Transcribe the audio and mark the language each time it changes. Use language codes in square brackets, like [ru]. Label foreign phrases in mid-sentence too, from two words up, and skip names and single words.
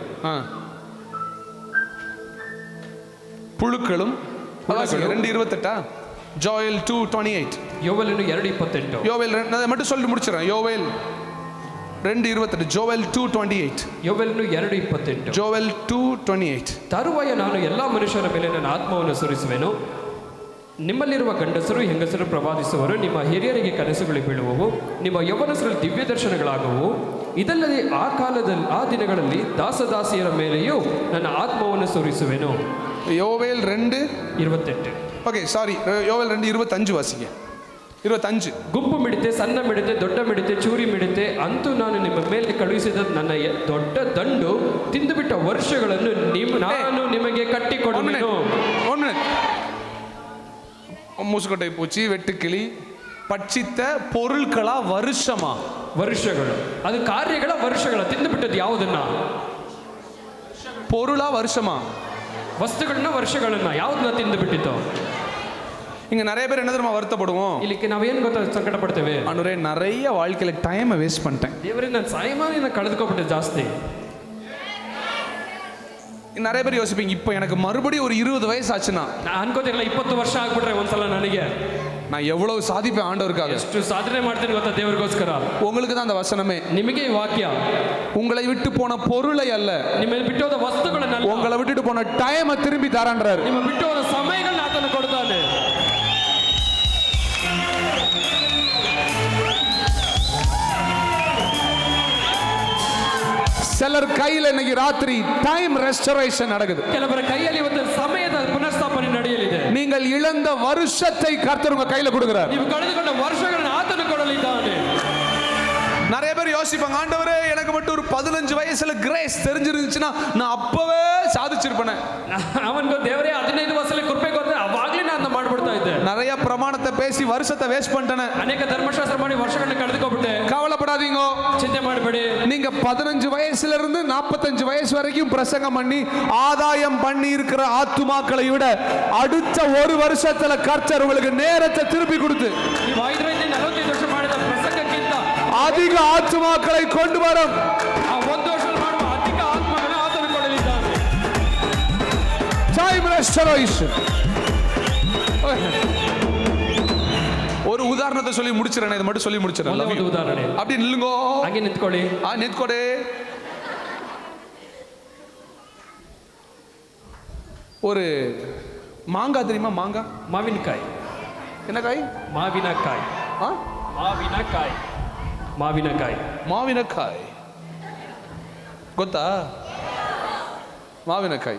[ta] புழுக்களும். 2:28. ஜோயல் 2:28. [kn] ಯೋವೇಲನು 2:28. [ta] யோவேல் நான் மட்டும் சொல்லி முடிச்சிடறேன். யோவேல் 2:28. ஜோவல் 2:28. [kn] ಯೋವೇಲನು 2:28. [ta] ஜோவல் 2:28. [kn] ತರುವಾಯ ನಾನು ಎಲ್ಲಾ ಮನುಷ್ಯರ ಮೇಲೆ ನನ್ನ ಆತ್ಮವನ್ನು ಸುರಿಸುವೆನು. ನಿಮ್ಮಲ್ಲಿರುವ ಗಂಡಸರು ಹೆಂಗಸರು ಪ್ರವಾದಿಸುವರು, ನಿಮ್ಮ ಹಿರಿಯರಿಗೆ ಕನಸುಗಳು ಬೀಳುವವು, ನಿಮ್ಮ ಯೌವನಸ್ಥರಲ್ಲಿ ದಿವ್ಯ ದರ್ಶನಗಳಾಗುವು. ಇದಲ್ಲದೆ ಆ ದಿನಗಳಲ್ಲಿ ದಾಸದಾಸಿಯರ ಮೇಲೆಯೂ ನನ್ನ ಆತ್ಮವನ್ನು ಸುರಿಸುವೆನು. யோவேல் 2:28. [en] OK, sorry, [kn] யோவேல் 2:25 ವಾಸಿಗೆ. 25. ಗುಂಪು ಮಿಡತೆ, ಸಣ್ಣ ಮಿಡತೆ, ದೊಡ್ಡ ಮಿಡತೆ, ಚೂರಿ ಮಿಡತೆ, ಅಂತೂ ನಾನು ನಿಮ್ಮ ಮೇಲೆ ಕಳುಹಿಸಿದ ನನ್ನ ದೊಡ್ಡ ದಂಡು ತಿಂದುಬಿಟ್ಟ ವರ್ಷಗಳನ್ನು ನಾನು ನಿಮಗೆ ಕಟ್ಟಿಕೊಡುವೆನು. [ta] மூசுக்கொட்டை பூச்சி, வெட்டுக்கிளி பட்சித்த பொருட்களா வருஷಗಳು, [kn] ಅದು ಕಾರ್ಯಗಳ ವರ್ಷಗಳ ತಿಂದು ಬಿಟ್ಟದ್ದು ಯಾವುದನ್ನ? [ta] பொருளா வருஷமா? [kn] ವಸ್ತುಗಳನ್ನ ವರ್ಷಗಳನ್ನ ಯಾವ್ದನ್ನ ತಿಂದು ಬಿಟ್ಟಿತ್ತು? [ta] இங்க நிறைய பேர் என்ன தெரியுமா வருத்தப்படுவோம்? [kn] ಇಲ್ಲಿಕ್ಕೆ ನಾವೇನು ಗೊತ್ತಾ ಸಂಕಟ ಪಡ್ತೇವೆ, [ta] அனுரே நிறைய வாழ்க்கையில [en] time waste [ta] பண்ணிட்டேன், [kn] ದೇವರೇ ನಾನು ಸಾಯಮಾನ ಕಳೆದುಕೊಂಡ್ಬಿಟ್ಟೆ ಜಾಸ್ತಿ. [ta] நிறைய பேர் யோசிப்பீங்க, இப்போ எனக்கு மறுபடியும் ஒரு 20 வயசு ஆச்சுன்னா, [kn] நான் ಅನ್ಕೋತಿರಲ್ಲ 20 ವರ್ಷ ಆಗ್ಬಿಟ್ರೆ ಒಂದ್ಸಲ ನನಗೆ [ta] நான் எவ்வளவு சாதிப்பேன் ஆண்டவருக்காக, [kn] ಎಷ್ಟು ಸಾಧನೆ ಮಾಡ್ತೀನಿ ಗೊತ್ತಾ ದೇವರಿಗೋಸ್ಕರ. [ta] உங்களுக்கு தான் அந்த வசனமே. [kn] ನಿಮಗೆ ಈ ವಾಕ್ಯ. [ta] உங்களை விட்டு போன பொருளை அல்ல, [kn] ನಿಮ್ಮ ಬಿಟ್ಟು ಹೋದ ವಸ್ತುಗಳನ್ನ, [ta] உங்களை விட்டுட்டு போன டைமை திரும்பி தரன்றாரு. [kn] ನಿಮ್ಮ ಬಿಟ್ಟು ಹೋದ ಸಮಯಗಳನ್ನ ಆತನು ಕೊಡ್ತಾನೆ. [ta] சிலர் கையில் இன்னைக்கு ராத்திரி [en] time restoration [ta] நடக்குது. [kn] ಕೆಲವರ ಕೈಯಲ್ಲಿ ಇವತ್ತು ಸಮಯದ ಪುನರ್ಸ್ಥಾಪನೆ ನಡೆಯಲಿದೆ. [ta] நீங்கள் இழந்த வருஷத்தை கர்த்தர் உங்க கையில கொடுக்கிறார். [kn] ನೀವು ಕಳೆದುಕೊಂಡ ವರ್ಷಗಳನ್ನು ಆತನು ಕೊಡಲಿದ್ದಾನೆ. [ta] நிறைய பேர் யோசிப்பாங்க, ஆண்டவரே எனக்கு மட்டும் ஒரு 15 வயசுல கிரேஸ் தெரிஞ்சிருந்துச்சுன்னா நான் அப்பவே சாதிச்சிருப்பேன். [kn] ಅವನಿಗೆ ದೇವರೇ 15 ವರ್ಷದಲ್ಲಿ ಕೃಪೆ ಕೊಟ್ಟರೆ ಅವಾಗಲೇ ನಾನು ಮಾಡ್ಬಿಡ್ತಾ ಇದ್ದೆ. [ta] நிறைய பிரமாணத்தை பேசி வருஷத்தை வேஸ்ட் பண்ணிட்டேன், [kn] ಅನೇಕ ಧರ್ಮಶಾಸ್ತ್ರ ಮಾಡಿ ವರ್ಷಗಳನ್ನ ಕಳೆದುಕೊಂಡ್ಬಿಟ್ಟೆ. [ta] கவலைப்படாதீங்க, [kn] ಚಿಂತೆ ಮಾಡಬೇಡಿ. [ta] நீங்க 15 வயசுல இருந்து 45 வயசு வரைக்கும் பிரசங்கம் பண்ணி ஆதாயம் பண்ணி இருக்கிற ஆத்துமாக்களை விட அடுத்த ஒரு வருஷத்துல கர்த்தர் உங்களுக்கு நேரத்தை திருப்பி கொடுத்து [kn] ನೀವು 5 45 ವರ್ಷ ಮಾಡಿದ ಪ್ರಸಂಗಕ್ಕಿಂತ [ta] அதிக ஆத்துமாக்களை கொண்டு வரும். [kn] ಆ ಒಂದು ವರ್ಷದಲ್ಲಿ ಮಾಡುವ ಅಧಿಕ ಆತ್ಮಗಳನ್ನು ಆತನು ಕೊಡಲಿದ್ದಾನೆ. [en] time restoration. [ta] ஒரு உதாரணத்தை சொல்லி முடிச்சிரேன், இதை மட்டும் சொல்லி முடிச்சிரேன். [kn] ಒಂದು ಉದಾಹರಣೆ. [ta] அப்படி நில்லுங்க, [kn] ಹಾಗೆ ನಿಂತ್ಕೊಳ್ಳಿ. [ta] நிற்கொடே. ஒரு மாங்காய் தெரியுமா? மாங்காய், [kn] ಮಾವಿನಕಾಯಿ. [ta] என்ன காய்? [kn] ಮಾವಿನಕಾಯಿ. ಮಾವಿನಕಾಯಿ ಗೊತ್ತಾ? [ta] மாவினக்காய்.